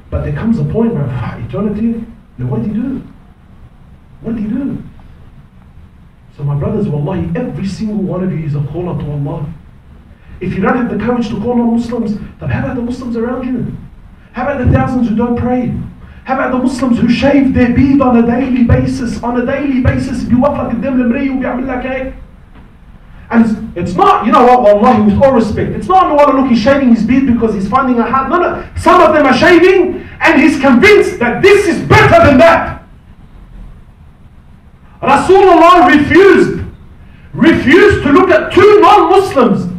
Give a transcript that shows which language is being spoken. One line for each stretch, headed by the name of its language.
English: But there comes a point, bro, eternity, what do you do? What do you do? So my brothers, wallahi, every single one of you is a caller to Allah. If you don't have the courage to call on Muslims, then how about the Muslims around you? How about the thousands who don't pray? How about the Muslims who shave their beard on a daily basis?
Arabic: بيوقف قدام المراية وبيعمل لك هيك.
English: And it's not, you know what, wallahi, with all respect, it's not, look, he's shaving his beard because he's finding a hard. No. Some of them are shaving and he's convinced that this is better than that. Rasulullah refused to look at two non-Muslims.